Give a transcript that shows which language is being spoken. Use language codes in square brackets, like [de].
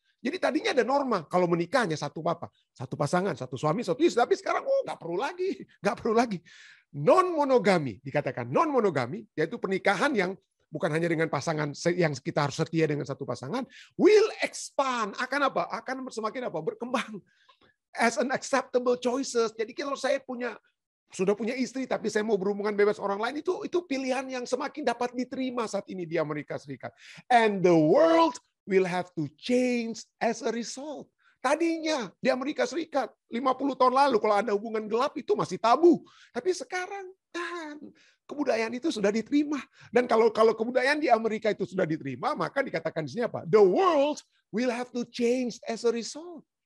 [id] Jadi tadinya ada norma kalau menikah hanya satu pasangan, satu suami, satu istri, tapi sekarang nggak perlu lagi. Non-monogami, dikatakan non-monogami, yaitu pernikahan yang bukan hanya dengan pasangan yang kita harus setia dengan satu pasangan, [en] will expand, [id] akan apa? Akan semakin apa? Berkembang [en] as an acceptable choices. [id] Jadi kalau saya sudah punya istri tapi saya mau berhubungan bebas orang lain, itu pilihan yang semakin dapat diterima saat ini di Amerika Serikat. [en] And the world will have to change as a result. [id] Tadinya di Amerika Serikat 50 tahun lalu kalau ada hubungan gelap itu masih tabu. Tapi sekarang kebudayaan itu sudah diterima. Dan kalau kebudayaan di Amerika itu sudah diterima, maka dikatakan di sini apa? [en] The world will have to change as a result.